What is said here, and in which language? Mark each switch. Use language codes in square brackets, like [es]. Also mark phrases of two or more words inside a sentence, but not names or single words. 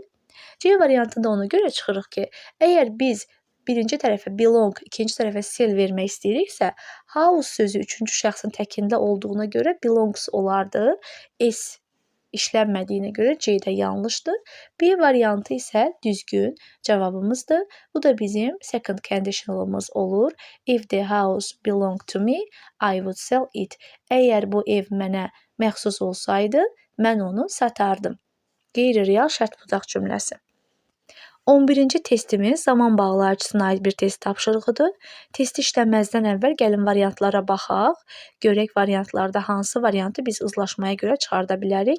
[az] C variantında ona görə çıxırıq ki, əgər biz birinci tərəfə belong, ikinci tərəfə sell vermək istəyiriksə, house sözü üçüncü şəxsin təkində olduğuna görə belongs olardı. S işlənmədiyinə görə C də yanlışdır. B variantı isə düzgün cavabımızdır. Bu da bizim [en] second conditionalımız [az] olur. [en] If the house belong to me, I would sell it. [az] Əgər bu ev mənə məxsus olsaydı, mən onu satardım. Qeyri-real şərt budaq cümləsi. 11-ci testimiz zaman bağlayıcısına aid bir test tapşırığıdır. Testi işləməzdən əvvəl gəlin variantlara baxaq. Görək variantlarda hansı variantı biz uzlaşmaya görə çıxarda bilərik.